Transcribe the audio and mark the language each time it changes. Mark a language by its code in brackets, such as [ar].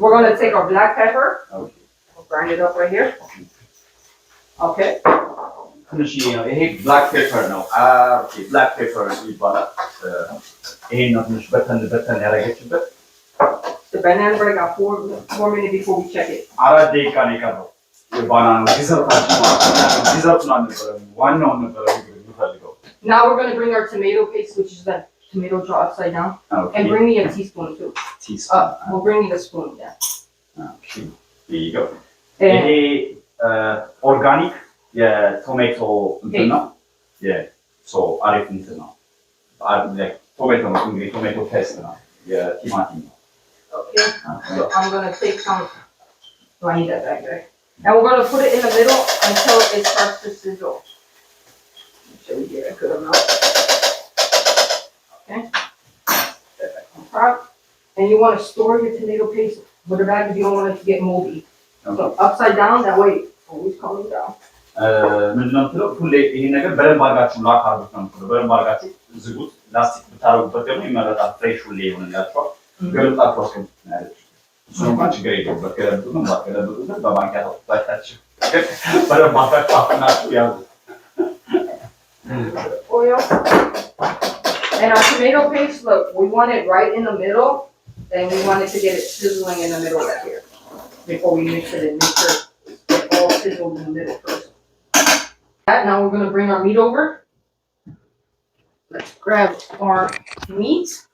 [en] We're gonna take our black pepper. Okay. We'll grind it up right here. Okay. [am] ትንሽ ይሄ ብላክ ፔፐር ነው። ኦኬ ብላክ ፔፐር ይባላል። ይሄን ነው ትንሽ በተን ያደረገችበት። [en] The banana bread got 4 minutes before we check it. [am] 4 ደቂቃ ነው የቀረው። የባናና ዲዘርት ነው አልነበረም። ዋናው ነበር የሚፈልገው። [en] Now we're gonna bring our tomato paste, which is that tomato jar upside down. Okay. And bring me a teaspoon too. Teaspoon. We'll bring me the spoon, yeah. Okay. There you go. [am] ይሄ ኦርጋኒክ የቶሜቶ እንትን ነው። ሶ አሪፍ እንትን ነው። ቶሜቶ ነው እንግዲህ ቶሜቶ ፔስት ነው የቲማቲም ነው። [en] Okay. So I'm gonna take some. Do I need that back there? And we're gonna put it in the middle until it starts to sizzle. Make sure we get a good amount. Okay. Set that on top. And you want to store your tomato paste with the bag if you don't want it to get moldy. Okay. So upside down, that way it's always coming down. [am] ምንድነው የምትለው? ሁሌ ይሄን ነገር በደንብ አድርጋችሁ ላክ አድርጉት ነው የምትለው። በደንብ አድርጋችሁ ዝጉት። ላስቲክ ብታደርጉበት ደግሞ ይመረጣል። ፍሬሽ ሁሌ ይሆንላችኋል። ገልጣችሁ አስቀምጡት ነው ያለችው። እሱ እንኳን ችግር የለውም። በገለብጡ ነው ባትገለብጡ ግን በማንኪያ ታውቁታላችሁ። በደንብ አድርጋችሁ አፍናችሁ ያዙት። [en] Oil. And our tomato paste, look, we want it right in the middle, and we want it to get it sizzling in the middle right here before we mix it and make sure it all sizzled in the middle first. Now we're going to bring our meat over. Let's grab our meat.